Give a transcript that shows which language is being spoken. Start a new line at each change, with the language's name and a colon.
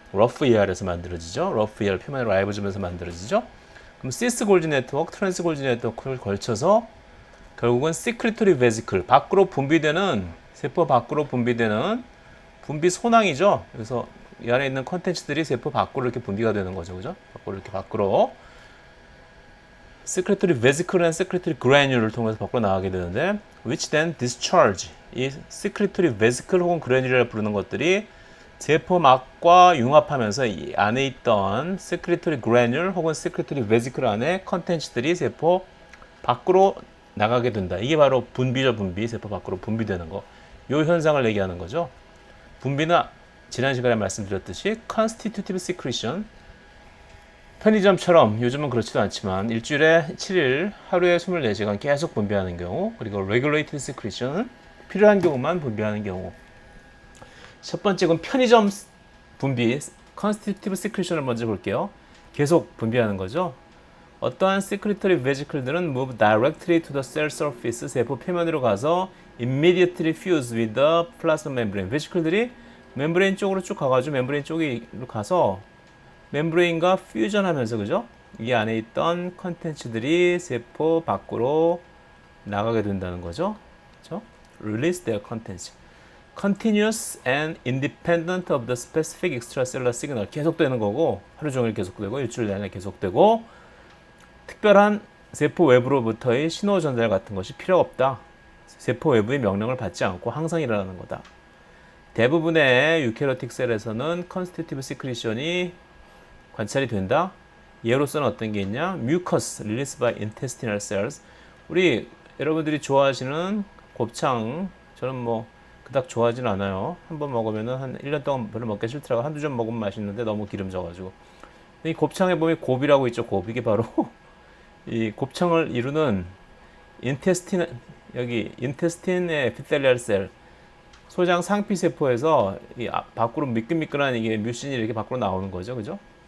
Korean: rough ER에서 만들어지죠. rough ER 표면의 라이보즘에서 만들어지죠. 그럼 시스 골지 네트워크, 트랜스 골지 네트워크를 걸쳐서 결국은 secretory vesicle, 밖으로 분비되는, 세포 밖으로 분비되는 분비 소낭이죠. 그래서 이 안에 있는 컨텐츠들이 세포 밖으로 이렇게 분비가 되는 거죠. 그죠? 밖으로 이렇게 밖으로.
English: secretory vesicle and secretory granule을 통해서
Korean: 밖으로 나가게 되는데,
English: which then discharge.
Korean: 이 secretory vesicle 혹은 granule을 부르는 것들이 세포막과 융합하면서 이 안에 있던 secretory granule 혹은 secretory vesicle 안에 컨텐츠들이 세포 밖으로 나가게 된다. 이게 바로 분비죠, 분비. 세포 밖으로 분비되는 거. 이 현상을 얘기하는 거죠. 분비는 지난 시간에 말씀드렸듯이 constitutive secretion, 편의점처럼 요즘은 그렇지도 않지만 일주일에 7일 하루에 24시간 계속 분비하는 경우, 그리고 regulated secretion, 필요한 경우만 분비하는 경우. 첫 번째는 편의점 분비, constitutive secretion을 먼저 볼게요. 계속 분비하는 거죠.
English: 어떠한 secretory vesicle들은 move directly to the cell surface,
Korean: 세포 표면으로 가서
English: immediately fuse with the plasma membrane.
Korean: vesicle들이 멤브레인 쪽으로 쭉 가가지고 멤브레인 쪽으로 가서 멤브레인과 퓨전하면서, 그죠? 이 안에 있던 컨텐츠들이 세포 밖으로 나가게 된다는 거죠. 그죠?
English: Release their contents. Continuous and independent of the specific extracellular signal.
Korean: 계속되는 거고, 하루 종일 계속되고, 일주일 내내 계속되고, 특별한 세포 외부로부터의 신호 전달 같은 것이 필요 없다. 세포 외부의 명령을 받지 않고 항상 일어나는 거다. 대부분의 유캐리오틱 셀에서는 constitutive secretion이 관찰이 된다. 예로서는 어떤 게 있냐?
English: mucus released by intestinal cells.
Korean: 우리 여러분들이 좋아하시는 곱창, 저는 뭐 그닥 좋아하진 않아요. 한번 먹으면은 한 1년 동안 별로 먹기 싫더라고. 한두 점 먹으면 맛있는데 너무 기름져가지고. 이 곱창에 보면 곱이라고 있죠. 곱. 이게 바로 이 곱창을 이루는 인테스틴, 여기 인테스틴의 에피텔리얼 셀, 소장 상피 세포에서 이 밖으로 미끈미끈한 이게 뮤신이 이렇게 밖으로 나오는 거죠. 그죠?